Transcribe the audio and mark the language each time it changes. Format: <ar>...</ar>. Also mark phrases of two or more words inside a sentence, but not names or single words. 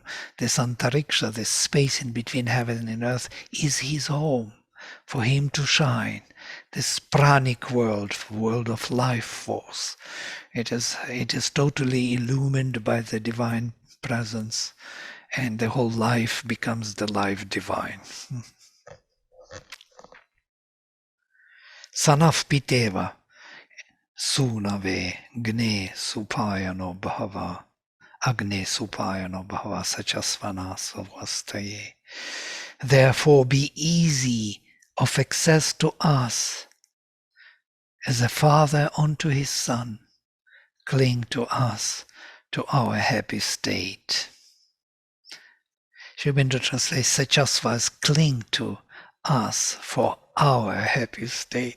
<en>This Antariksha, this space in between heaven and earth, is his home for him to shine. This pranic world of life force, it is totally illumined by the divine presence, and the whole life becomes the life divine.</en> <sa>Sanaf piteva sunave gne supayano bhava agne supayano bhava sachasvana savastaye.</sa> <en>Therefore be easy of access to us, as a father unto his son. Cling to us, to our happy state. Aurobindo translates Sachasvas, cling to us for our happy state.</en>